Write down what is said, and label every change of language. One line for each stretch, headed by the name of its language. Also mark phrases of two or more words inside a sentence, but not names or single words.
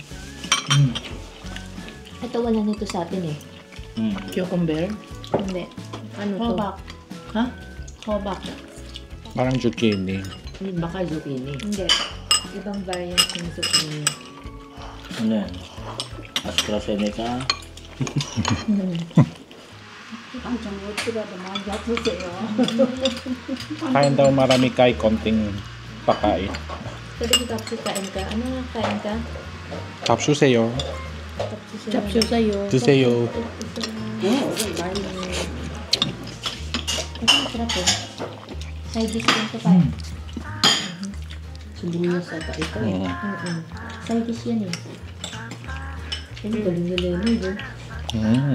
Filipino: Ito wala nito sa atin eh.
English: Cucumber?
Filipino: Hindi. Ano to? Hobak. Ha? Hobak. Parang zucchini. Baka zucchini. Hindi. Ibang variant ng zucchini. Ano yan? AstraZeneca.
Korean: 한참 어떻게라도 많이 잡수세요.
Filipino: Kain daw marami kay konting pakain. Pwede ko tapos kain ka. Ano nga kain ka?
Korean: 밥 주세요.
Filipino: Tapso sa'yo.
Korean: 드세요.
Filipino: Ito masarap eh.
English: Side dish
Filipino: din ito pa. Sibuyas ata ito eh.
English: Side dish
Filipino: yan eh. Ano galing nila yun eh.